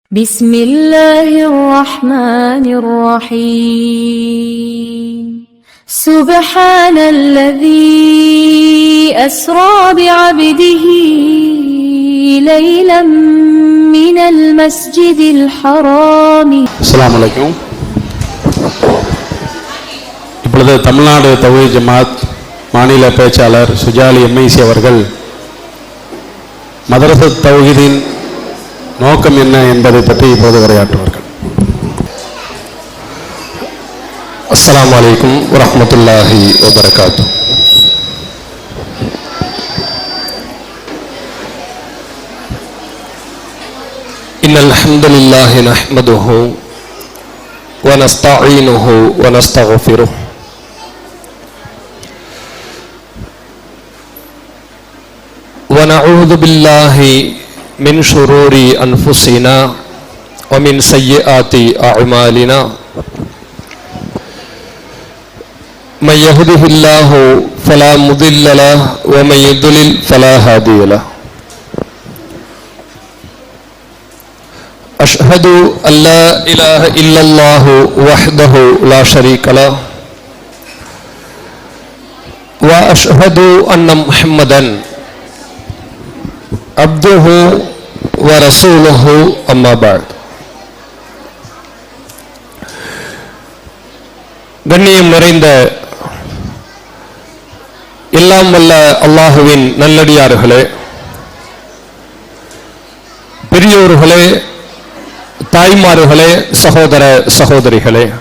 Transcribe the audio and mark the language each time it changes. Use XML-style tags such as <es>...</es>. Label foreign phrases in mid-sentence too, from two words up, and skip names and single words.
<ar>بسم الله الرحمن الرحيم سبحان الذي أسرى بعبده ليلا من المسجد الحرام. السلام عليكم.</ar> <ta>இப்பொழுது தமிழ்நாடு தௌஹீத் ஜமாத் மாநில பேச்சாளர் சுஜாலி எம்ஐசி அவர்கள் மதரசத் தௌஹீதின் நோக்கம் என்ன என்பதை பற்றி இப்போது உரையாற்றுவார்கள்.</ta> <ar>السلام عليكم ورحمة الله وبركاته. إن الحمد لله نحمده ونستعينه ونستغفره ونعوذ بالله من شرور أنفسنا ومن سيئات أعمالنا من يهده الله فلا مضل له ومن يضلل فلا هادي له. أشهد أن لا إله إلا الله وحده لا شريك له وأشهد أن محمدا عبده ورسوله أما بعد.</ar> <ta>கண்ணியம் நிறைந்த எல்லாம் வல்ல அல்லாஹுவின் நல்லடியார்களே, பெரியோர்களே, தாய்மார்களே, சகோதர சகோதரிகளே,</ta>